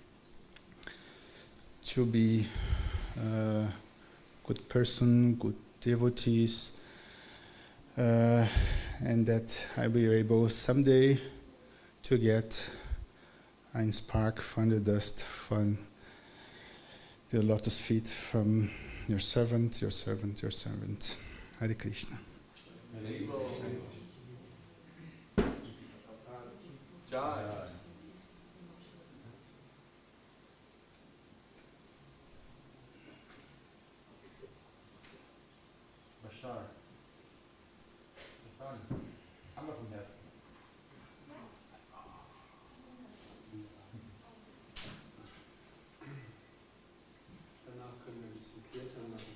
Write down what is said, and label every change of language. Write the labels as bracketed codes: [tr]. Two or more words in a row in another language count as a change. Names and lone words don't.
[en] to be a good person, good devotees, and that I will be able someday to get ein spark from the dust from the lotus feet from your servant. Hare Krishna. Jai. Bashar. [de] Hassan. Hammer vom Herzen. Danach können wir ein bisschen Kirtan machen.